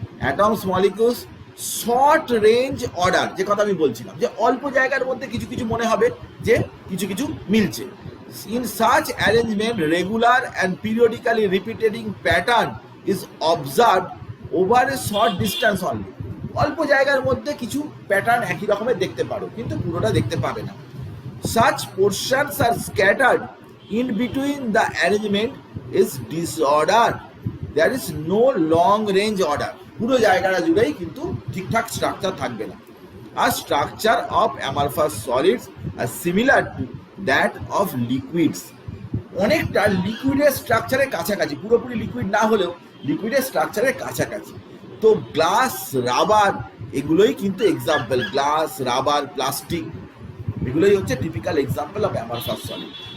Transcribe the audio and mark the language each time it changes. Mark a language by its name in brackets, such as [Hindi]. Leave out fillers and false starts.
[Bangla] Atoms molecules short range order, যে কথা আমি বলছিলাম যে অল্প জায়গার মধ্যে কিছু কিছু মনে হবে যে কিছু কিছু মিলছে। [English] In such arrangement regular and periodically repeating pattern is observe over a short distance only. [Bangla] অল্প জায়গার মধ্যে কিছু প্যাটার্ন একই রকমের দেখতে পারো, কিন্তু পুরোটা দেখতে পাবে না। [English] Such portions are scattered in between the arrangement is disorder. There is no long range order. [Bangla] পুরো জায়গাটা জুড়েই কিন্তু ঠিকঠাক স্ট্রাকচার থাকবে না। আর [English] Structure of amorphous solids are similar to that of liquids. [Bangla] অনেকটা লিকুইডের স্ট্রাকচারের কাছাকাছি, পুরোপুরি লিকুইড না হলেও লিকুইডের স্ট্রাকচারের কাছাকাছি। তো গ্লাস, রাবার এগুলোই কিন্তু এক্সাম্পল, গ্লাস, রাবার, প্লাস্টিক এগুলোই হচ্ছে typical example of amorphous solid.